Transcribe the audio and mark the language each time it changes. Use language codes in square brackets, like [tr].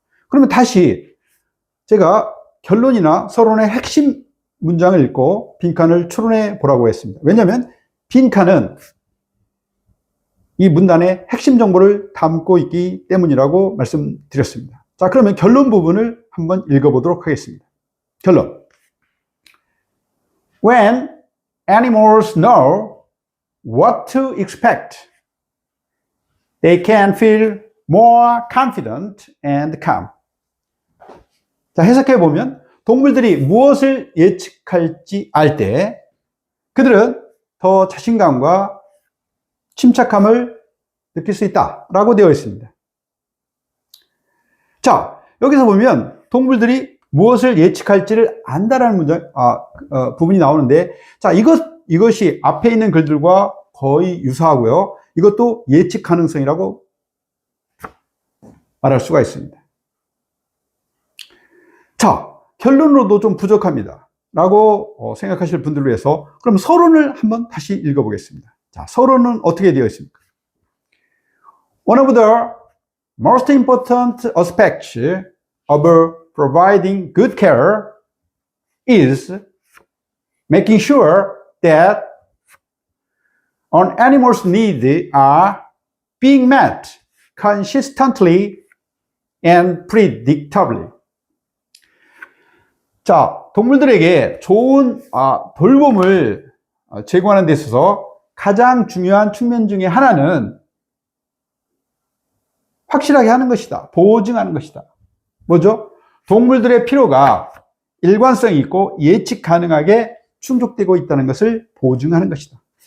[ko] 그러면 다시 제가 결론이나 서론의 핵심 문장을 읽고 빈칸을 추론해 보라고 했습니다. 왜냐하면 빈칸은 이 문단의 핵심 정보를 담고 있기 때문이라고 말씀드렸습니다. 자, 그러면 결론 부분을 한번 읽어보도록 하겠습니다. 결론. [en] When animals know what to expect, they can feel more confident and calm. [ko] 자, 해석해 보면 동물들이 무엇을 예측할지 알 때 그들은 더 자신감과 침착함을 느낄 수 있다라고 되어 있습니다. 자, 여기서 보면 동물들이 무엇을 예측할지를 안다라는 부분이 나오는데, 자, 이것이 앞에 있는 글들과 거의 유사하고요. 이것도 예측 가능성이라고 말할 수가 있습니다. 자, 결론으로도 좀 부족합니다 라고 생각하실 분들을 위해서 그럼 서론을 한번 다시 읽어보겠습니다. 자, 서론은 어떻게 되어 있습니까? [en] One of the most important aspects of providing good care is making sure that an animal's needs are being met consistently and predictably. [ko] 자, 동물들에게 좋은 돌봄을 제공하는 데 있어서 가장 중요한 측면 중에 하나는 확실하게 하는 것이다. 보증하는 것이다. 뭐죠? 동물들의 필요가 일관성이 있고 예측 가능하게 충족되고 있다는 것을 보증하는 것이다.